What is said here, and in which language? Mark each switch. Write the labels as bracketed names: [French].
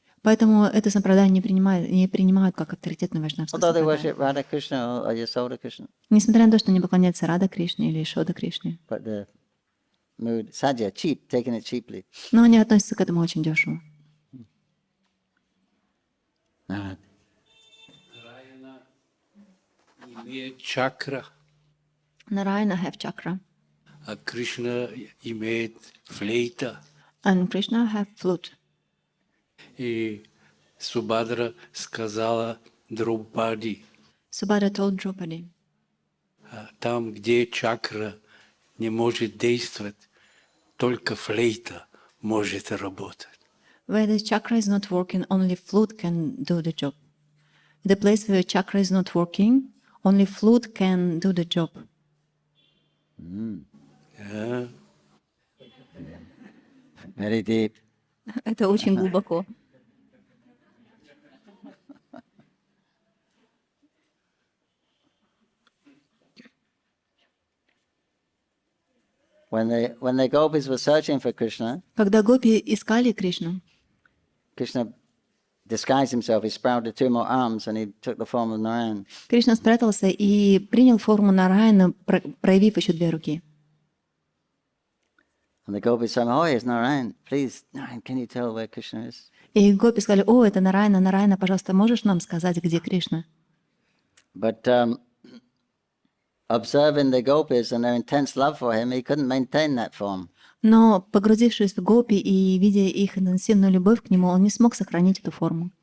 [Russian] Поэтому это сампрадай не принимают как авторитетную вайшнавскую [English] Although they [Russian] сампрадай. [English] worship Radha Krishna or Yasoda Krishna, [Russian] Несмотря на то, что они поклоняются Рада Кришне или Шода Кришне. [English] but the mood sadhya, cheap, taking it cheaply. [Russian] Но они относятся к этому очень дешево. Имеет чакра, [English] Нарайана have chakra, [Russian] а Кришна имеет флейта. [English] and Krishna have flute. [Russian] И Субадра сказала Драупади, [English] Subhadra told Draupadi, [Russian] там, где чакра не может действовать, только флейта может работать. [English] where the chakra is not working, only flute can do the job. The place where chakra is not working, only flute can do the job. А, Very deep. [Russian] Это очень глубоко. [English] When the gopis were searching for Krishna, [Russian] Когда гопи искали Кришну, [English] Krishna disguised himself. He sprouted 2 more arms and he took the form of Narayan. [Russian] Кришна спрятался и принял форму Нараяна, проявив еще 2 руки. [English] And the gopis said, oh, here's Narayan. Please, Narayan, can you tell where Krishna is? [Russian] И гопи сказали: «О, это Нараяна, Нараяна, пожалуйста, можешь нам сказать, где Кришна?» [English] But observing the gopis and their intense love for him, he couldn't maintain that form. [Russian] Но, погрузившись в гопи и видя их интенсивную любовь к нему, он не смог сохранить эту форму.